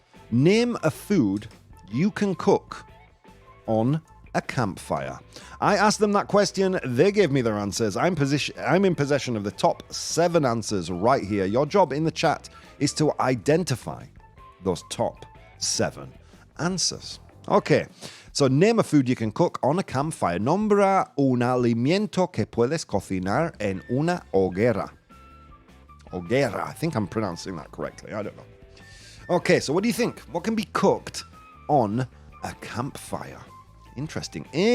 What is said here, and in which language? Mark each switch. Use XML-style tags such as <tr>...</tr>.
<en>Name a food you can cook on a campfire. I asked them that question. They gave me their answers. I'm in possession of the top 7 answers right here. Your job in the chat is to identify those top 7 answers. Okay, so name a food you can cook on a campfire.</en> <es>Nombra un alimento que puedes cocinar en una hoguera.</es> <en>Hoguera, I think I'm pronouncing that correctly. I don't know. Okay, so what do you think? What can be cooked on a campfire? Interesting.</en>